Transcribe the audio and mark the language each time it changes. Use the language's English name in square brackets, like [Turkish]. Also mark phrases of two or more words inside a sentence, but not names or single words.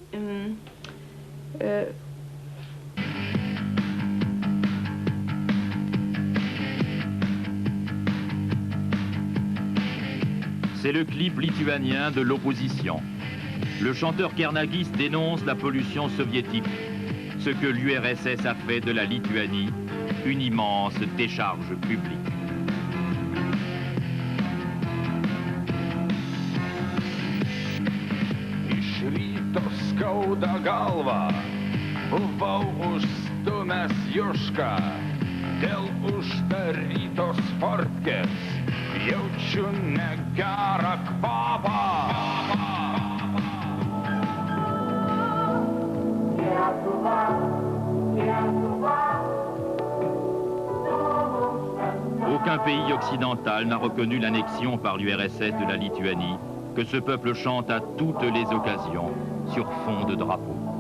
[French] C'est le clip lituanien de l'opposition. Le chanteur Kernagis dénonce la pollution soviétique, ce que l'URSS a fait de la Lituanie une immense décharge publique. [Lithuanian] Iš ryto skauda galva, buvau užstumęs Jušką, dėl uždarytos fortkės jaučiu negerą kvapą. [French] Aucun pays occidental n'a reconnu l'annexion par l'URSS de la Lituanie, que ce peuple chante à toutes les occasions sur fond de drapeau.